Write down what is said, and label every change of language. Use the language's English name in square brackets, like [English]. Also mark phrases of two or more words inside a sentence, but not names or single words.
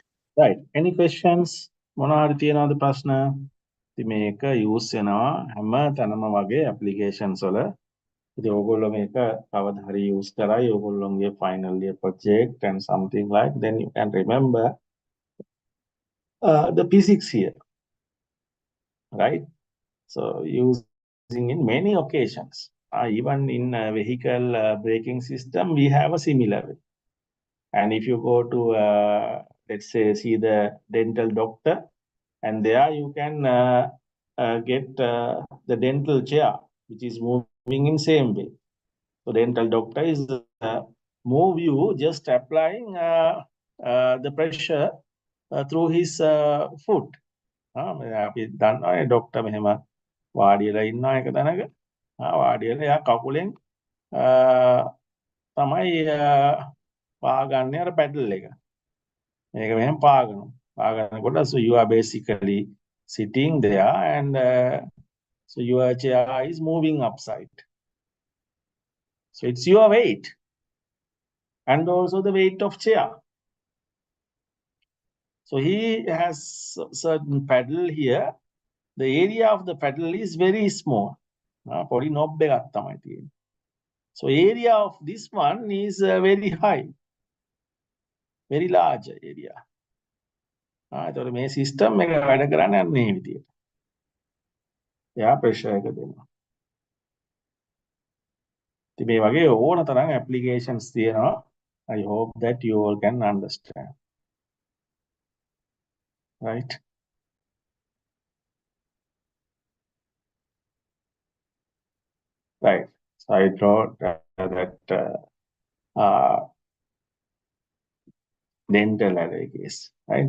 [English] Right. Any questions? [Sinhala] මොනවා හරි තියෙනවද ප්‍රශ්න? ඉතින් මේක use වෙනවා හැම තැනම වගේ applications වල. ඉතින් ඕගොල්ලෝ මේක කවදා හරි [English] use [Sinhala] කරයි ඕගොල්ලෝගේ [English] final year project and something like, then you can remember the physics here, right? So using in many occasions, even in vehicle braking system, we have a similar way. And if you go to, let's say, see the dental doctor, and there you can get the dental chair, which is moving in same way. So dental doctor is move you just applying the pressure through his foot. [Sinhala] අපි දන්නවා ඩොක්ටර් මෙහෙම වාඩි වෙලා ඉන්නවා එක තැනක. වාඩි වෙලා එයා කකුලෙන් තමයි පාගන්නේ අර පැඩල් එක. මේක මෙහෙම පාගනවා. [English] පාගනකොට so you are basically sitting there and so your chair is moving upside. So it's your weight and also the weight of chair. So he has certain paddle here. The area of the paddle is very small. [Sinhala] පොඩි knob එකක් තමයි තියෙන්නේ. [English] So area of this one is very high. Very large area. [Sinhala] එතකොට මේ system එක වැඩ කරන්නේ අන්න මේ විදියට. එයා pressure එක දෙනවා. ඉතින් මේ වගේ ඕන තරම් applications තියෙනවා. [English] I hope that you all can understand. Right? Right. So I draw that dental array case, right?